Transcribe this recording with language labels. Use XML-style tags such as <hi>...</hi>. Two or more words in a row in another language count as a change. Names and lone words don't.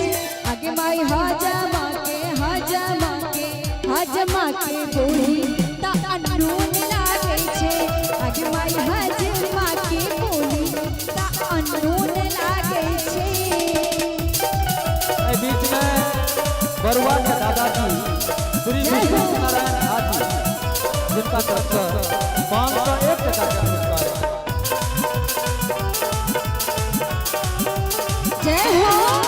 <mai>आगे माई हजमा के बोली ता अनून लागै छै। आगे माई हजमा के बोली ता अनून लागै छै। ए बीच में बरुआ के दादाजी श्री विष्णु नारायण हाजी जिनका तरफ से 501 टका का पुरस्कार है। जय हो।</mai>